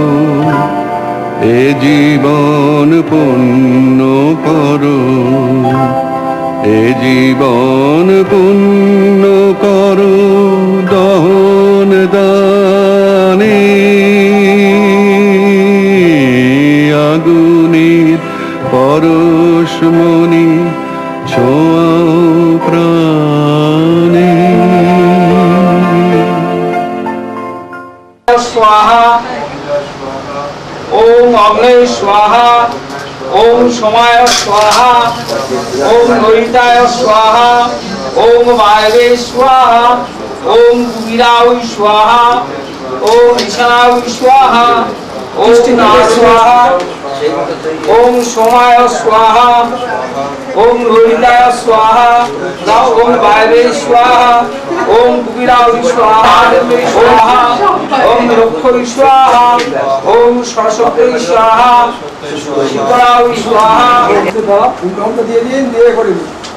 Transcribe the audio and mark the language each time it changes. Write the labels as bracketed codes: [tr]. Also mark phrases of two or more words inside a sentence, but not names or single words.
[bn] এ জীবন পূর্ণ করো এ জীবন পূর্ণ করো দহন দানে আগুনের পরশমণি ছোঁয়াও প্রাণে [sa] स्वाहा ओम अग्ने स्वाहा ओम समाय स्वाहा ओम लोहिताय स्वाहा ओम वायवे स्वाहा ओम कुबीराय स्वाहा ओम ईशानाय स्वाहा ओम स्वाहा ওম সোমায় স্বাহা, ওম রোহিতায় স্বাহা, নাও ওম বায়বে স্বাহা, ওম কুবিরায় স্বাহা, স্বাহা, ওম রক্ষৈ স্বাহা, ওম সরস্বতী স্বাহা, শিবরায় স্বাহা। [bn] কুমড়াটা দিয়ে দিন, দিয়ে করে দিন।